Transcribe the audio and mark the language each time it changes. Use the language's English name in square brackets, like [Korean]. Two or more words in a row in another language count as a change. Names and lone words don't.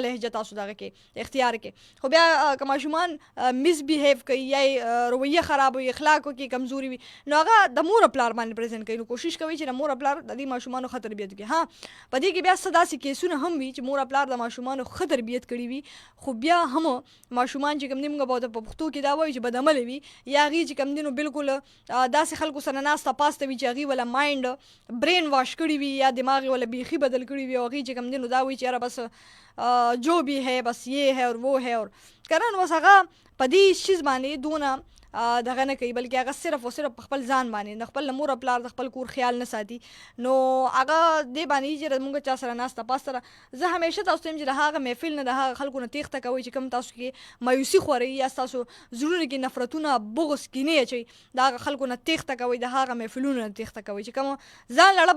[Pashto] لهجه تاسو دغه کې اختیار کې خو بیا که ماشومان مس بیهیو کوي یا رویه خراب وي اخلاقو کې کمزوري وي نو هغه د مور پلار باندې پریزنټ کوي نو کوشش کوي چې د مور پلار د دې ماشومانو ښه تربیت وکړي ها په دې کې بیا څه داسې کیسونه هم وي چې مور پلار د ماشومانو ښه تربیت کړي وي خو بیا هم ماشومان چې کوم دی موږ به په پښتو کې دا وایو چې بدعمله وي یا هغې چې کوم دی نو بالکل داسې خلکو سره ناسته پاسته وي چې هغې وله [English] mind brain wash [Pashto] کړي وي یا دماغ یې وله بیخي بدل کړي وي او هغې چې کوم دی نو دا وایي چې یاره بس [Urdu] جو بھی ہے بس یہ ہے اور وہ ہے [Pashto] اور که نه نو بس هغه په دې شیز باندې دونه دغه نه کوي بلکې هغه صرف او صرف خپل ځان باندې د خپل مور پلار د خپل کور خیال نه ساتي نو هغه دې باندې چې موږ چا سره ناسته پاسته زه همیشه تاسو ته چې د هغه محفل نه د هغه خلکو نه تیښته کوئ چې کوم تاسو کې مایوسي خورئ یا تاسو زړونو کې نفرتونه بغض کینې اچوي د هغه خلکو نه تیښته کوئ د هغه محفلونو نه تیښته کوئ چې کوم ځان لړه